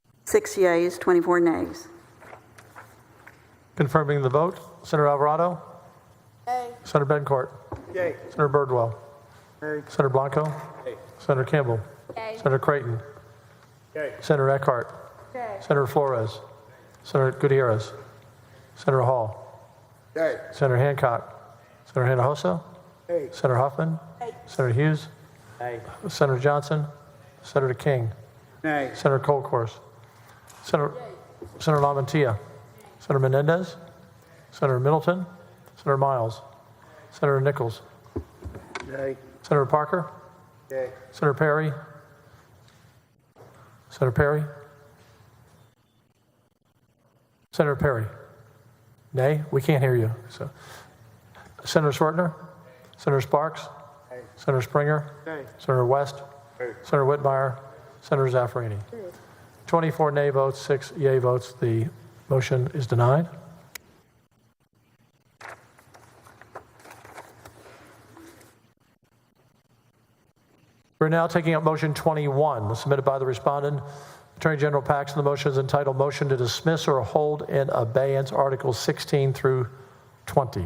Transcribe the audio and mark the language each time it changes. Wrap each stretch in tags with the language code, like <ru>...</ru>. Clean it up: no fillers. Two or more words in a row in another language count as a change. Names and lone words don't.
<en>6 yeas, 24 nays. Confirming the vote, Senator Alvarado. Yay. Senator Bencourt. Yay. Senator Birdwell. Yay. Senator Blanco. Yay. Senator Campbell. Yay. Senator Creighton. Yay. Senator Eckhart. Yay. Senator Flores. Senator Gutierrez. Senator Hall. Yay. Senator Hancock. Senator Hinojosa. Yay. Senator Huffman. Yay. Senator Hughes. Yay. Senator Johnson. Senator King. Nay. Senator Colcourse. Senator Lamantia. Senator Menendez. Senator Middleton. Senator Miles. Senator Nichols. Yay. Senator Parker. Yay. Senator Perry. Senator Perry. Senator Perry. Nay, we can't hear you. So, Senator Swertner. Senator Sparks. Yay. Senator Springer. Yay. Senator West. Yay. Senator Whitmire. Senator Zaffarini. 24 nay votes, 6 yea votes. The motion is denied. We're now taking up motion 21, submitted by the respondent, Attorney General Paxton. The motion is entitled Motion to Dismiss or Hold in Abeyance Articles 16 through 20.</en>